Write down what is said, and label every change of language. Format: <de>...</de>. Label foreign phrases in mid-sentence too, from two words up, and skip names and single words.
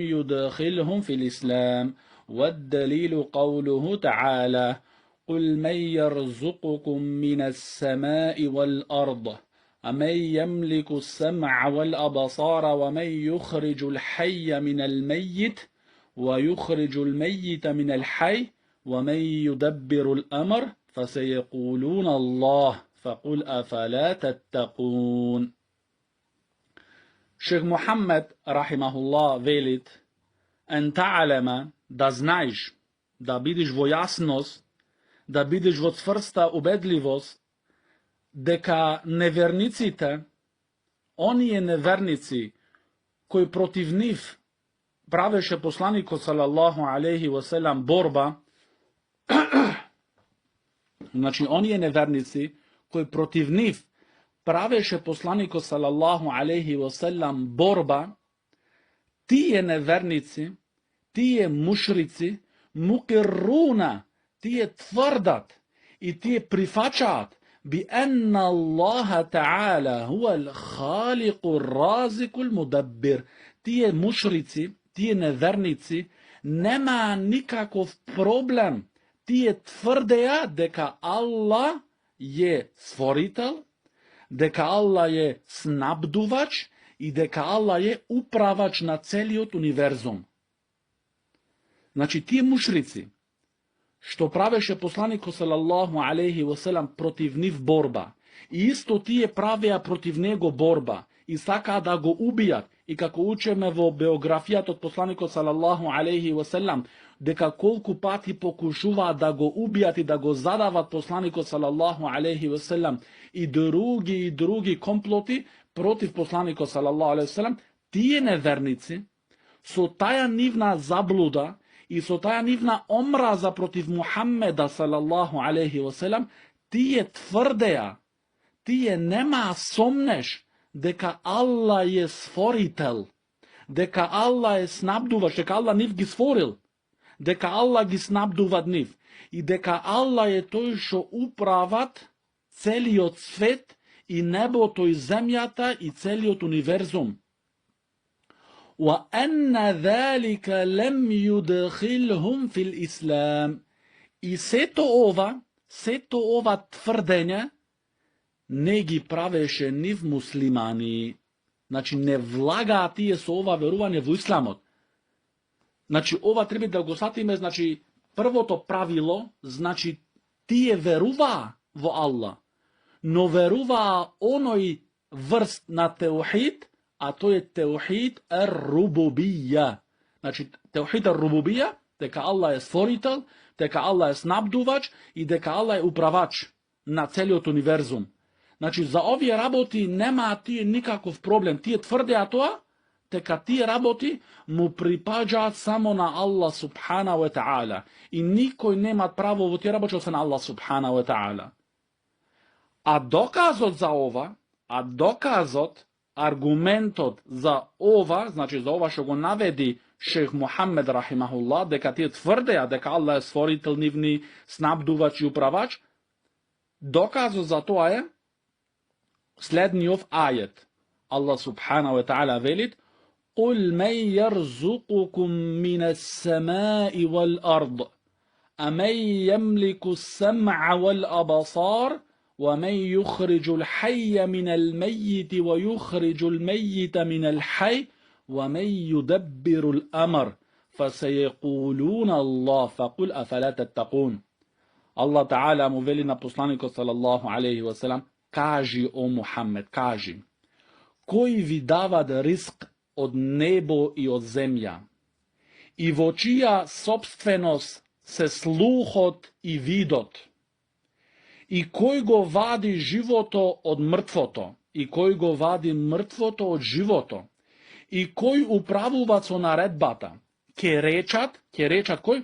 <ar>يدخلهم في الإسلام والدليل قوله تعالى قل من يرزقكم من السماء والأرض أمن يملك السمع والأبصار ومن يخرج الحي من الميت ويخرج الميت من الحي ومن يدبر الأمر فسيقولون الله فقل أفلا تتقون.</ar> <mk>Шејх Мухаммед рахимахуллах велит</mk> <ar>أن تعلم</ar> <mk>да знаш, да видиш во јасност, да видиш во цврста убедљивост, дека неверниците, они је неверници који против њих правеше посланику</mk> <ar>صلى الله عليه وسلم</ar> <mk>борба, значи они је неверници који против њих правеше посланику</mk> <ar>صلى الله عليه وسلم</ar> <mk>борба, ти је неверници, ти је мушрици, мукиррунa, ти је тврдат и ти је прифаќат</mk> <ar>بأن الله تعالى هو الخالق الرازق المدبر.</ar> <mk>Тие мушрици, тие неверници, нема никаков проблем. Тие тврдеа дека Allah е створител, дека Allah е снабдувач и дека Allah е управач на целиот универзум. Значи, тие мушрици, што правеше посланику</mk> <ar>صلى الله عليه وسلم</ar> <mk>против њих борба, и исто тие правеа против њего борба, и сака да го убијат, и како учеме во биографијат од посланику</mk> <ar>صلى الله عليه وسلم,</ar> <mk>дека колико пати покушува да го убијат и да го задават посланику</mk> <ar>صلى الله عليه وسلم,</ar> <mk>и други комплоти против посланику</mk> <ar>صلى الله عليه وسلم,</ar> <mk>тие неверници су таја нивна заблуда и су таја нивна омраза против Мухаммеда</mk> <ar>صلى الله عليه وسلم,</ar> <mk>ти је тврдеа, ти је нема сомнеж дека Allah је створител, дека Allah је снабдувач, дека Allah нив ги створил, дека Allah ги снабдуват нив и дека Allah је то што управат целиот свет и небо то и земјата и целиот универзум.</mk> <ar>وَأَنَّ ذَلِكَ لَمْ يُدْخِلْهُمْ فِي الْإِسْلَامِ.</ar> <mk>И све то ова тврдења не ги правеше ни в муслимани. Значи, не влага тие су ова верување в исламот. Значи, ова треба да го сатиме, значи, прво то правило, значи, тие верува во Allah, но верува оној врст на теухид, а то је</mk> <ar>توحيد الربوبية.</ar> <mk>Значи,</mk> <ar>توحيد الربوبية</ar> <mk>дека Allah е створител, дека Allah е снабдувач и дека Allah е управач на целиот универзум. Значи, за овие работи нема тие никаков проблем. Тие тврдеа тоа, дека тие работи му припаѓаат само на Allah</mk> <ar>سبحانه وتعالى.</ar> <mk>И никој нема право во тие работи освен Allah</mk> <ar>سبحانه وتعالى.</ar> <mk>А доказот за ова, аргументот за ова, значи за ова што го наведи шех Мухаммед рахимахуллах, дека тие тврдеа дека Allah е створител, нивни снабдувач и управач, доказот за тоа е следниот ајет. Allah</mk> <ar>سبحانه وتعالى</ar> <mk>велит:</mk> <ar>قُلْ مَنْ يَرْزُقُكُمْ مِنَ السَّمَاءِ وَالْأَرْضِ أَمَنْ يَمْلِكُ السَّمْعَ وَالْأَبْصَارَ وَمَنْ يُخْرِجُ الْحَيَّ مِنَ الْمَيِّتِ وَيُخْرِجُ الْمَيِّتَ مِنَ الْحَيِّ وَمَنْ يُدَبِّرُ الْأَمْرَ فَسَيَقُولُونَ اللَّهُ فَقُلْ أَفَلَا تَتَّقُونَ.</ar> <mk>Allah Ta'ala му вели на посланику</mk> <ar>صلى الله عليه وسلم:</ar> <mk>кажи, о Мухаммед, кажи, кој ви дава риск од небо и од земја, и во чија собственост се слухот и видот, и кој го вади живото од мртвото, и кој го вади мртвото од живото, и кој управува со наредбата, ќе речат кој?</mk>